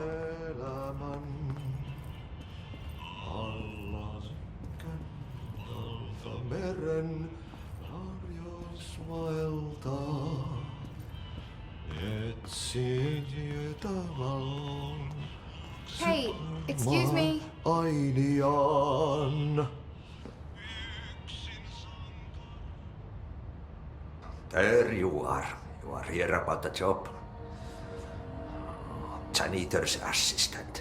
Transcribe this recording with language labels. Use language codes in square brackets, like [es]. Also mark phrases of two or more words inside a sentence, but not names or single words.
[fi] elämän alla kentältä meren harjas vaeltaa. Etsin valon. [en] Hey, excuse me. [fi] Ainiaan. [en] There you are. You are here about the job. Janitor's assistant.